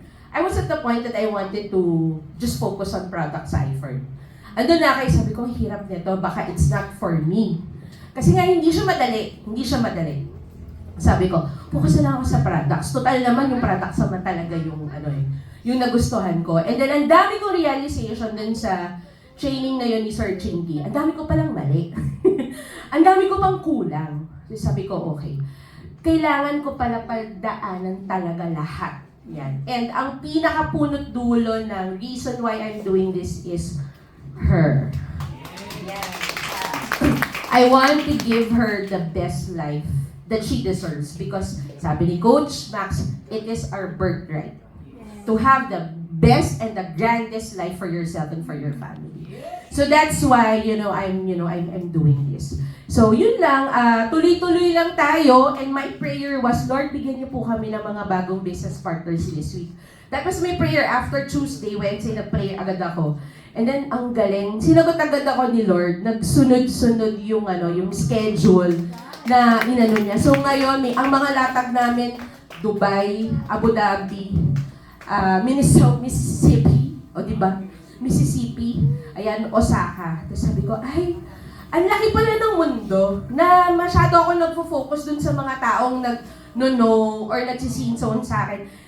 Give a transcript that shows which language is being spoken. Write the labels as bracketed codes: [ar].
[en] I was at the point that I wanted to just focus on product cipher. [tl] Andun na kayo, sabi ko, hirap nito, baka [en] it's not for me. [tl] Kasi nga, hindi siya madali. Sabi ko, focus na lang ako sa products. Total naman yung products naman talaga yung nagustuhan ko. And then, ang dami kong realization dun sa training na yun ni Sir Chingy. Ang dami ko palang mali. Ang dami ko pang kulang. So, sabi ko, okay. Kailangan ko pala pagdaanan talaga lahat. Yan. [en] And [tl] ang pinakapunot dulo ng [en] reason why I'm doing this is her. Yes. I want to give her the best life that she deserves because [tl] sabi ni [en] Coach Max, it is our birthright to have the best and the grandest life for yourself and for your family. So that's why I'm doing this. So [tl] yun lang, tuloy-tuloy lang tayo, [en] and my prayer was, Lord, [tl] bigyan niyo po kami ng mga bagong [en] business partners this week. That was my prayer after Tuesday, Wednesday, [tl] nag-pray agad ako. And then ang galing, sinagot agad ako ni Lord, nagsunod-sunod yung schedule na inano niya. So ngayon, ang mga latag namin, Dubai, Abu Dhabi, Mississippi, o diba? Mississippi, ayan, Osaka. Tapos sabi ko, ay, ang laki pala ng mundo na masyado ako nagfo-focus dun sa mga taong nag-no or nagsisinzone sa akin.